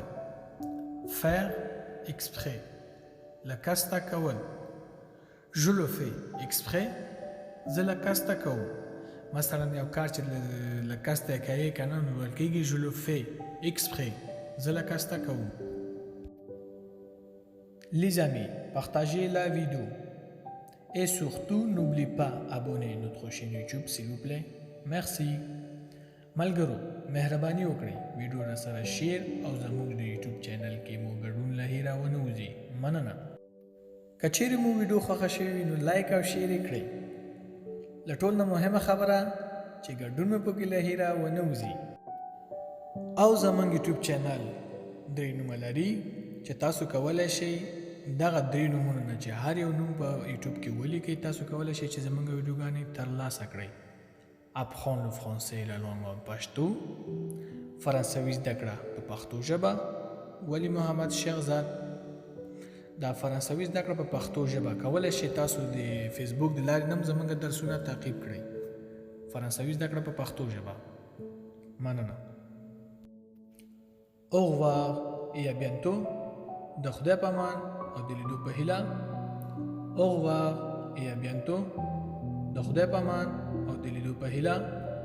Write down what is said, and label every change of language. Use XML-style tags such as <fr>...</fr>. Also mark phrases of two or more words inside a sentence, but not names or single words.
<fr>faire exprès.</fr> <ps>لکسته کول.</ps> <fr>je le fais exprès.</fr> <ps>زه لکسته کوم. مثلا یو کار چې لکسته کوي که نه نو ویل کېږي</ps> <fr>je le fais exprès.</fr> <ps>زه لکسته کوم.</ps> <fr>les amis, partagez la vidéo et surtout n'oubliez pas abonner notre chaîne YouTube s'il vous plaît. merci.</fr> <ps>ملګرو مهرباني وکړئ ویډیو را سره شیر او زموږ د یوټیوب چینل کې مو ګډون له هیره ونه وځي. مننه. که چیرې مو ویډیو خوښه شوې نو لایک او شیر یې کړئ. له ټول نه مهمه خبره چې ګډون مو پکې له هیره ونه وځي. او زموږ یوټیوب چینل 3 نومه لري چې تاسو کولی شئ دغه 3 نومونو نه چې هر یو نوم په یوټیوب کې ولیکئ تاسو کولی شئ چې زموږ ویډیوګانې ترلاسه کړئ.</ps> <fr>apprendre le français la langue en پښتو.</fr> <ps>فرانسوي زده کړه په پښتو ژبه. ولی محمد شیخزاد. دا فرانسوي زده کړه په پښتو ژبه کولی شئ تاسو د فیسبوک د لارې هم زموږ درسونه تعقیب کړئ. فرانسوي زده کړه په پښتو ژبه. مننه.</ps> <fr>au revoir. et à bientôt.</fr> <ps>د خدای په امان او د لیدو په هیله.</ps> <fr>Au revoir et à bientôt.</fr> <ps>د خدای په امان او د لیدو په هیله.</ps>